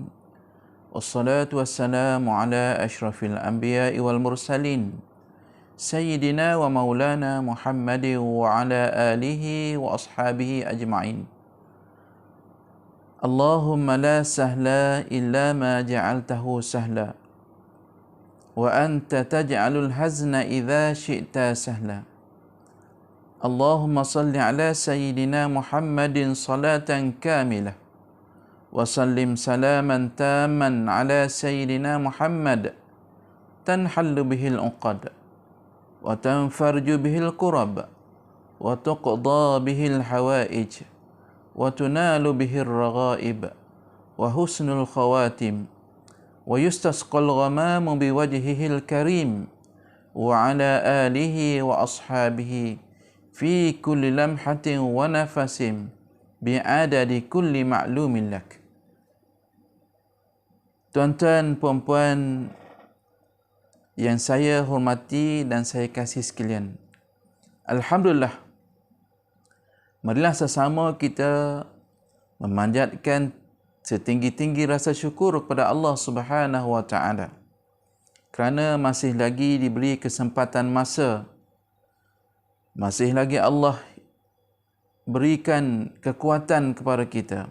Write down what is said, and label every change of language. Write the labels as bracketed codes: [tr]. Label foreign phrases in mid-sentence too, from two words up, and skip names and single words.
[ar] والصلاة والسلام على أشرف الأنبياء والمرسلين. سيدنا ومولانا محمد وعلى آله وأصحابه أجمعين. اللهم لا سهل إلا ما جعلته سهلا وأنت تجعل الحزن إذا شئت سهلا. اللهم صل على سيدنا محمد صلاة كاملة وسلم سلاما تاما على سيدنا محمد تنحل به العقد وتنفرج به الكرب وتقضى به الحوائج وتنال به الرغائب وحسن الخواتيم ويستسقى الغمام بوجهه الكريم وعلى آله وصحبه في كل لمحة ونفس بعدد كل معلوم لك. [ms] Tuan-tuan, puan-puan yang saya hormati dan saya kasih sekalian, alhamdulillah, marilah sesama kita memanjatkan setinggi-tinggi rasa syukur kepada Allah [ar] سبحانه وتعالى [ms] kerana masih lagi diberi kesempatan masa, masih lagi Allah berikan kekuatan kepada kita.